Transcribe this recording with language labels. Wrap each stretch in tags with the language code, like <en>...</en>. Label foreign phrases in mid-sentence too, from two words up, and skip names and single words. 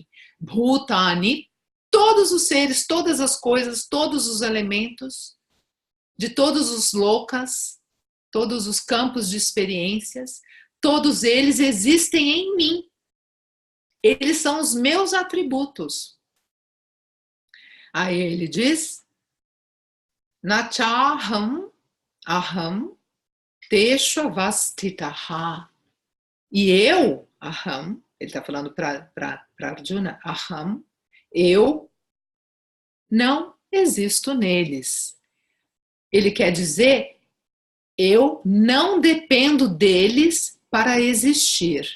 <pt>Bhutani, todos os seres, todas as coisas, todos os elementos, de todos os lokas, todos os campos de experiências, todos eles existem em mim. Eles são os meus atributos. Aí ele diz,</pt> <sa>नचाहं अहं तेष्ववस्थितः.</sa> <pt>E eu, aham, ele está falando para Arjuna, aham, eu não existo neles. Ele quer dizer, eu não dependo deles para existir.</pt>